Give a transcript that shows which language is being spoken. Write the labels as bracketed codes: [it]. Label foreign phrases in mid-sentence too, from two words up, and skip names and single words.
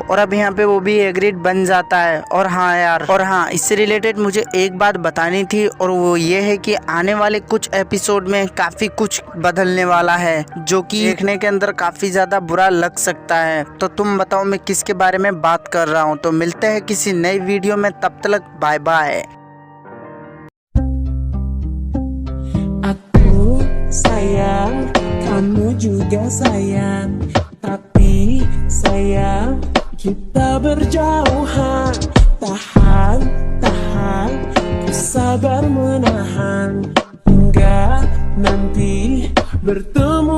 [hi] और अब यहाँ पे वो भी एग्रीड बन जाता है। और हाँ यार, और हाँ, इससे रिलेटेड मुझे एक बात बतानी थी और वो ये है कि आने वाले कुछ एपिसोड में काफी कुछ बदलने वाला है जो कि देखने के अंदर काफी ज्यादा बुरा लग सकता है। तो तुम बताओ मैं किसके बारे में बात कर रहा हूँ। तो मिलते हैं किसी नई वीडियो में, तब तक [en] bye bye. [id] Sayang, kamu juga sayang, tapi sayang kita berjauhan. Tahan, tahan, sabar menahan hingga nanti bertemu.